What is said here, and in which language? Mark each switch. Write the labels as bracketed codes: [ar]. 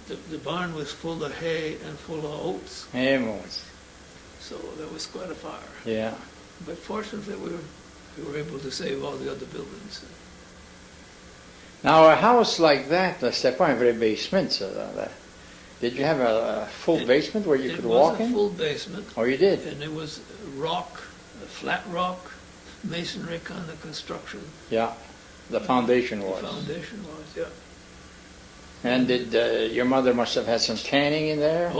[en] The barn was full of hay and full of oats. Almost. So there was quite a fire. Yeah. But fortunately, we were able to save all the other buildings. Now, a house like that, [fr] c'était pas un vrai basement, ça. [en] Did you have a full basement where you could walk in? It was a full basement. Oh, you did? And it was rock, flat rock, masonry kind of construction. Yeah. The foundation was. The foundation was, yeah. And did your mother must have had some canning in there?